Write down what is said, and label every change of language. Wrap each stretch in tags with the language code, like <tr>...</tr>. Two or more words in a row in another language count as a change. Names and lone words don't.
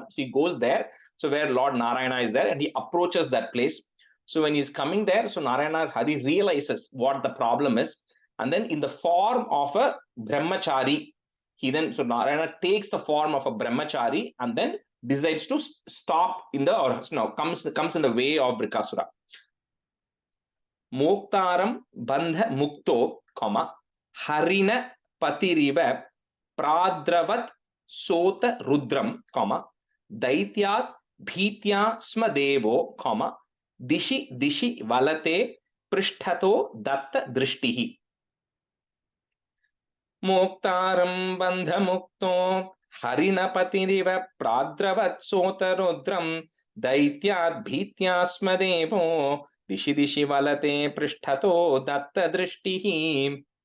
<en>So he goes there, so where Lord Narayana is there, and he approaches that place. So when he's coming there, so Narayana Hari realizes what the problem is. And then in the form of a Brahmachari, so Narayana takes the form of a brahmachari and then decides to stop in the, or no, comes in the way of Vrikasura.</en> <sa>मोक्तारं बन्ध मुक्तो, हरिण पतिरिव प्राद्रवत् सोऽत्र रुद्रं, दैत्याद् भीत्या स्मदेवो, दिशि दिशि वलते पृष्ठतो दत्त दृष्टिः. मोक्तारं बन्धमुक्तो हरिणपतिरिव प्राद्रवत् सोऽत्ररुद्रं दैत्याद् भीत्यास्मदेवो दिशि दिशि वलते पृष्ठतो दत्त दृष्टिः.</sa>